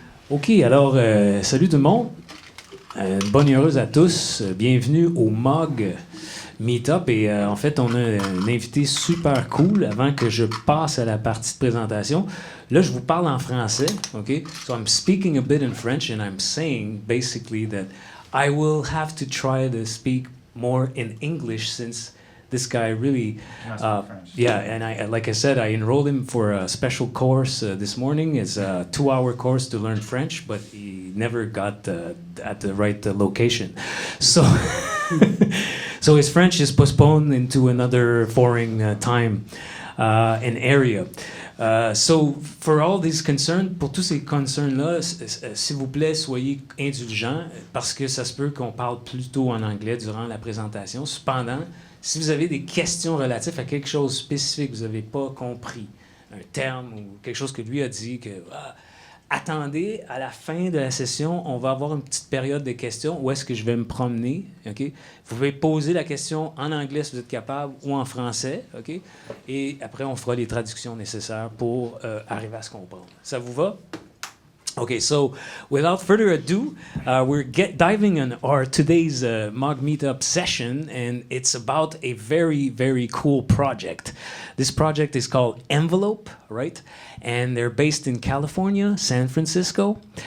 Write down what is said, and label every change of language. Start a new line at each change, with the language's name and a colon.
French: OK, alors, salut tout le monde. Bonne et heureuse à tous. Bienvenue au MAUGmeetup. Et en fait, on a un invité super cool avant que je passe à la partie de présentation. Là, je vous parle en français, OK?
English: So I'm speaking a bit in French and I'm saying basically that I will have to try to speak more in English since this guy really, yeah, and like I said, I enrolled him for a special course this morning. It's a 2-hour course to learn French, but he never got at the right location. So, so his French is postponed into another foreign time and area. So, for all these concerns,
French: pour tous ces concerns-là, s'il vous plaît, soyez indulgents parce que ça se peut qu'on parle plutôt en anglais durant la présentation. Cependant, si vous avez des questions relatives à quelque chose spécifique que vous n'avez pas compris, un terme ou quelque chose que lui a dit, attendez, à la fin de la session, on va avoir une petite période de questions où est-ce que je vais me promener. Okay? Vous pouvez poser la question en anglais si vous êtes capable ou en français. Okay? Et après, on fera les traductions nécessaires pour arriver à se comprendre. Ça vous va?
English: Okay, so without further ado, we're diving in our today's MAUGmeetup session, and it's about a very, very cool project. This project is called Envelop, right? And they're based in California, San Francisco.